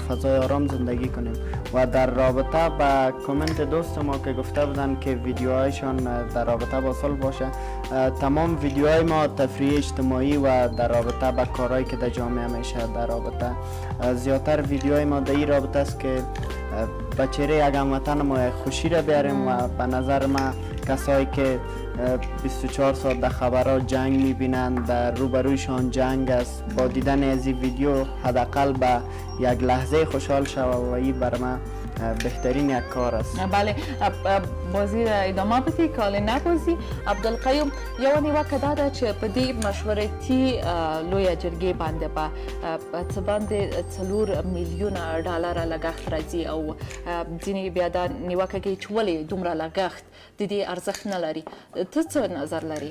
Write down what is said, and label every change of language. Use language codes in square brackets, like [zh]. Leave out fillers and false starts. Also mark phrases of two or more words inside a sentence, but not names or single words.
[fa] فضای آرام زندگی کنیم و در رابطه با کامنت دوست ما که گفته بودن که ویدیوهایشان در رابطه با صلح باشه تمام ویدیوهای ما تفریح اجتماعی و در رابطه با کارهایی که در جامعه میشه در رابطه زیادتر ویدیوهای ما در این رابطه است که به چهره یک هموطن ما خوشی را بیاریم و به نظر ما کسایی که 24 ساعت در خبرها جنگ میبینند در روبرویشان جنگ است با دیدن از این ویدیو حداقل به یک لحظه خوشحال شود و این بر من بهترین یک کار است. بله بازی را ادامه بدی کال نبازی [ps] عبدالقیوم یو نیوکه داده چې په دې مشورتي لویه جرګې باندې به څه باندې 4 میلیون ډالر لګښت راځي او ځینې بیا دا نیوکه کوي چې ولې دومره لګښت د دې ارزښت نه لري ته څه نظر لري؟